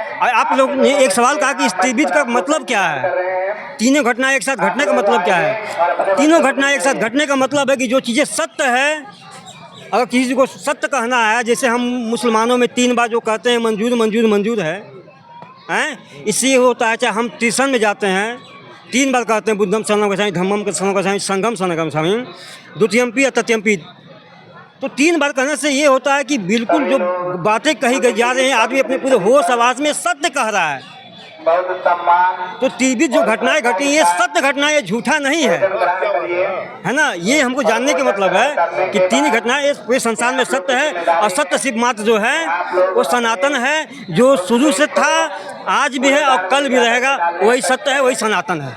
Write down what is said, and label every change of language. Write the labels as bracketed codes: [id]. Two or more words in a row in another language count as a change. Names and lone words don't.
[hi] और आप लोग ने एक सवाल कहा कि इस त्रिविध का मतलब क्या है, तीनों घटनाएं एक साथ घटने का मतलब क्या है? तीनों घटनाएं एक साथ घटने का मतलब है कि जो चीज़ें सत्य है, अगर किसी को सत्य कहना है, जैसे हम मुसलमानों में 3 बार जो कहते हैं मंजूर मंजूर मंजूर है, इससे होता है, चाहे हम ट्यूशन में जाते हैं 3 बार कहते हैं [pi] बुद्धम शरणम गच्छामि, धम्मम शरणम गच्छामि, संघम शरणम गच्छामि, द्वितीयम्पि [hi] या तृतीयम्पि। तो 3 बार कहने से ये होता है कि बिल्कुल जो बातें कही गई जा रही हैं, आदमी अपने पूरे होश आवाज़ में सत्य कह रहा है। तो त्रिविध जो घटनाएं घटी, ये सत्य घटना, ये झूठा नहीं है ना। ये हमको जानने के मतलब है कि 3 घटनाएं पूरे संसार में सत्य है, और सत्य सिर्फ मात्र जो है वो सनातन है, जो शुरू से था, आज भी है और कल भी रहेगा, वही सत्य है, वही सनातन है।